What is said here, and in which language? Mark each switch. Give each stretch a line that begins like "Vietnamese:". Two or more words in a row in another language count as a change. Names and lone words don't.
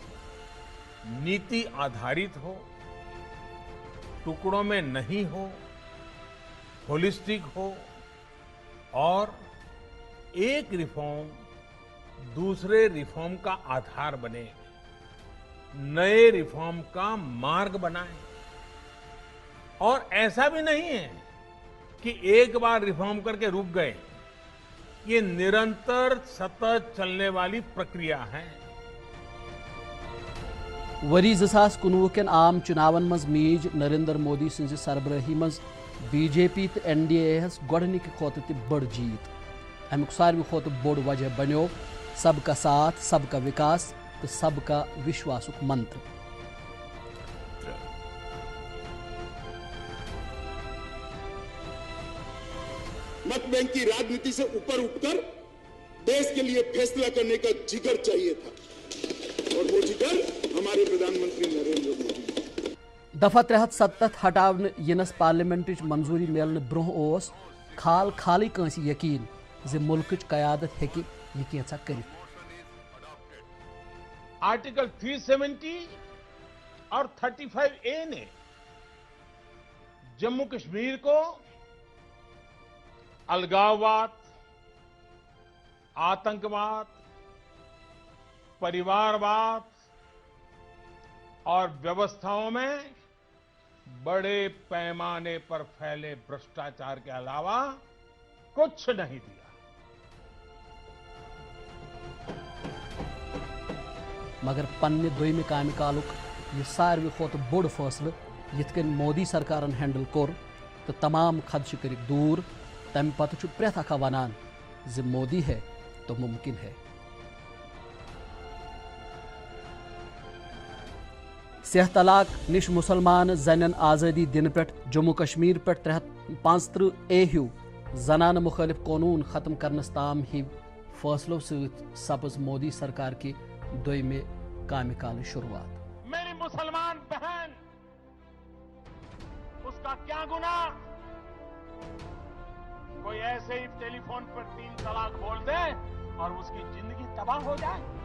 Hindi: नीति आधारित हो, टुकड़ों में नहीं हो, होलिस्टिक हो और एक रिफॉर्म दूसरे रिफॉर्म का आधार बने, नए रिफॉर्म का मार्ग बनाए. और ऐसा भी नहीं है कि एक बार रिफॉर्म करके रुक गए. ये निरंतर सतत चलने वाली प्रक्रिया है.
Kashmiri: वरी 2019 कन आम चुनावन मज मीज नरेंद्र मोदी सज सरबराही मज BJP तो NDA हस गोडनिक खोत त बड़ जीत. अमुक सारवी खोत बोड़ वजह बनो
Hindi: सबका साथ, सबका विकास
Kashmiri: तो सबका विश्वासुक मंत्र.
Hindi: मत बैंक की राजनीति से ऊपर उठकर देश के लिए फैसला करने का जिगर चाहिए था, और वो जिगर हमारे प्रधानमंत्री नरेंद्र मोदी.
Kashmiri: दफा 370 हटावन यनस पार्लियामेंट मंजूरी मिलने ब्रोह ओस खाल खाली कंसी यकीन जे मुल्क कयादत हेकि यह कैसा करित.
Hindi: आर्टिकल 370 और 35A ने जम्मू कश्मीर को अलगाववाद, आतंकवाद, परिवारवाद और व्यवस्थाओं में बड़े पैमाने पर फैले भ्रष्टाचार के अलावा कुछ नहीं दिया.
Kashmiri: मगर पन्ने दोयमि कामि कालुक यह सारवी खोत बोड़ फैसले यिथ कन मोदी सरकारन हैंडल कोर तो तमाम खदश करिक दूर. तम पत प्रेथ अखा वनान जे
Hindi: मोदी है तो मुमकिन है.
Kashmiri: सह तलाक निश मुसलमान जन आज़ादी दिन पे जम्मू कश्मीर पे 335A हूँ जनान मुखालिफ कानून खत्म करनस ताम ही फैसलों सत सपज मोदी सरकार की दोयमे कामि काल शुरुआत.
Hindi: मेरी मुसलमान बहन, उसका क्या गुनाह? कोई ऐसे ही टेलीफोन पर 3 तलाक बोल दे और उसकी जिंदगी तबाह हो जाए?